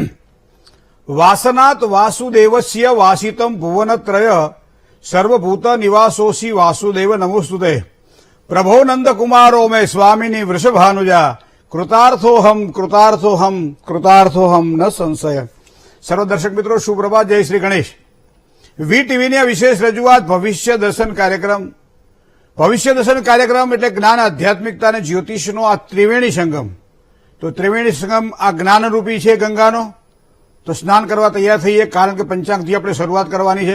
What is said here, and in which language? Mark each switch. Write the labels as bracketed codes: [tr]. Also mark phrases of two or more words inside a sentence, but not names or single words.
[sa] वासनात् वासुदेवस्य वासितं भुवनत्रय सर्वभूत निवासोऽसि वासुदेव नमोस्तुते। प्रभो नंदकुमारो मे स्वामिनी वृषभानुजा कृतार्थोहम कृतार्थोहम कृतार्थोहम न संशय। [hi] सर्व दर्शक मित्रों सुप्रभात, जय श्री गणेश। [gu] વીટીવીની વિશેષ રજૂઆત ભવિષ્ય દર્શન કાર્યક્રમ। ભવિષ્ય દર્શન કાર્યક્રમ એટલે જ્ઞાન, આધ્યાત્મિકતા અને જ્યોતિષનો આ ત્રિવેણી સંગમ। તો ત્રિવેણી સંગમ આ જ્ઞાનરૂપી છે ગંગાનો। તો સ્નાન કરવા તૈયાર થઈએ, કારણ કે પંચાંગથી આપણે શરૂઆત કરવાની છે।